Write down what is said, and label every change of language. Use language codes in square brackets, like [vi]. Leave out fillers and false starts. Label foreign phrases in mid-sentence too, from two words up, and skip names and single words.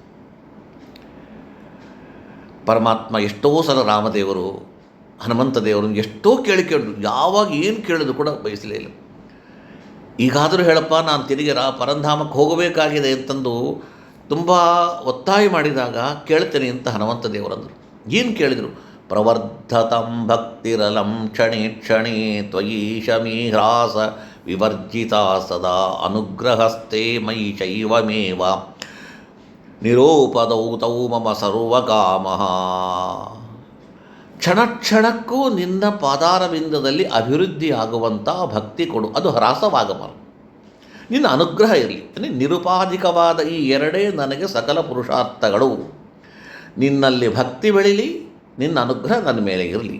[kn] ಪರಮಾತ್ಮ ಎಷ್ಟೋ ಸಲ ರಾಮದೇವರು ಹನುಮಂತ ದೇವರನ್ನು ಎಷ್ಟೋ ಕೇಳಿದ್ರು, ಯಾವಾಗ ಏನು ಕೇಳಿದ್ರು ಕೂಡ ಬಯಸಲೇ ಇಲ್ಲ. ಈಗಾದರೂ ಹೇಳಪ್ಪ, ನಾನು ತಿರುಗಿ ಪರಂಧಾಮಕ್ಕೆ ಹೋಗಬೇಕಾಗಿದೆ ಅಂತಂದು ತುಂಬ ಒತ್ತಾಯ ಮಾಡಿದಾಗ ಕೇಳ್ತೇನೆ ಅಂತ ಹನುಮಂತ ದೇವರಂದರು. ಏನು ಕೇಳಿದರು? [sa] ಪ್ರವರ್ಧತಂ ಭಕ್ತಿರಲಂ ಕ್ಷಣೇ ಕ್ಷಣೇ ತ್ವಯೀಶಮೀ ಹ್ರಾಸ ವಿವರ್ಜಿತ ಸದಾ ಅನುಗ್ರಹಸ್ಥೆ ಮಯಿ ಶೈವಮೇವ ನಿರೋಪದೌ ತೌ ಮಮ ಸರ್ವಕಾಮಃ. [kn] ಕ್ಷಣ ಕ್ಷಣಕ್ಕೂ ನಿನ್ನ ಪಾದಾರವಿಂದದಲ್ಲಿ ಅಭಿವೃದ್ಧಿ ಆಗುವಂಥ ಭಕ್ತಿ ಕೊಡು, ಅದು ಹ್ರಾಸವಾಗಬಾರದು. ನಿನ್ನ ಅನುಗ್ರಹ ಇರಲಿ. ನಿರುಪಾಧಿಕವಾದ ಈ ಎರಡೇ ನನಗೆ ಸಕಲ ಪುರುಷಾರ್ಥಗಳು. ನಿನ್ನಲ್ಲಿ ಭಕ್ತಿ ಬೆಳೀಲಿ, ನಿನ್ನ ಅನುಗ್ರಹ ನನ್ನ ಮೇಲೆ ಇರಲಿ.